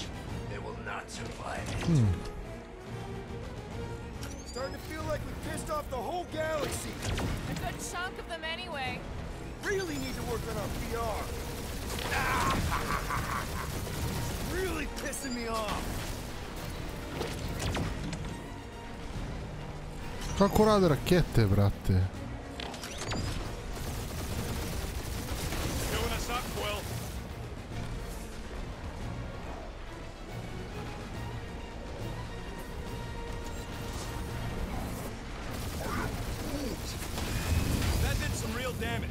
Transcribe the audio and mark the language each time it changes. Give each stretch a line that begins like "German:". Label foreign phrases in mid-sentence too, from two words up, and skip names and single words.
English: They will not survive it. Starting to feel like we pissed off the whole galaxy. A good chunk of them anyway. Really need to work on our PR. Really pissing me off.
Serbian: Kako rade rakete, brate?
English: Doing us up, Quill. That did some real damage.